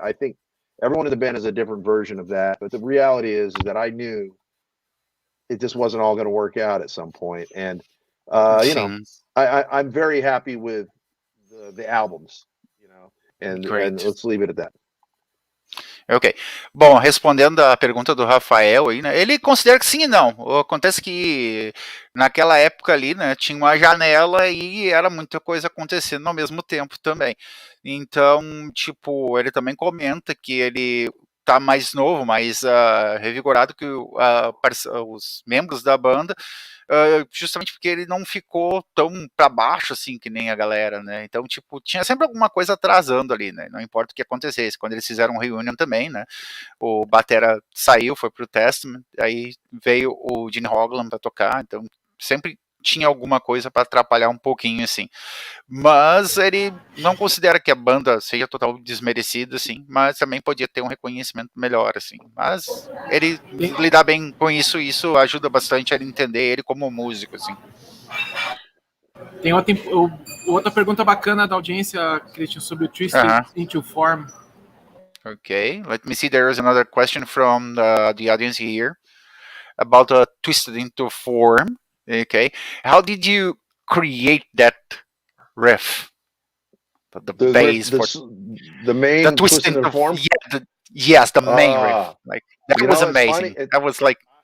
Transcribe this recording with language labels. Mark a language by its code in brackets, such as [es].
[en] I think everyone in the band has a different version of that, but the reality is that I knew it just wasn't all going to work out at some point, and you know, I'm very happy with the albums, you know, and let's leave it at that. Ok. [pt] Bom, respondendo a pergunta do Rafael aí, né, ele considera que sim e não. Acontece que naquela época ali, né, tinha uma janela e era muita coisa acontecendo ao mesmo tempo também. Então, tipo, ele também comenta que ele tá mais novo, mais revigorado que os membros da banda, justamente porque ele não ficou tão para baixo assim que nem a galera, né? Então, tipo, tinha sempre alguma coisa atrasando ali, né? Não importa o que acontecesse. Quando eles fizeram um reunion também, né? O batera saiu, foi pro Testament, aí veio o Gene Hoglan para tocar, então sempre tinha alguma coisa para atrapalhar um pouquinho, assim. Mas ele não considera que a banda seja total desmerecida, assim, mas também podia ter um reconhecimento melhor, assim. Mas ele lidar bem com isso, isso ajuda bastante a ele entender ele como músico, assim. Tem outra pergunta bacana da audiência, Christian, sobre o Twisted into Form. [en] Okay, let me see. There is another question from the audience here about Twisted into Form. Okay, how did you create that riff? The bass for the main the Twisted into Form. Yeah, the main riff. Like that was amazing. That was like.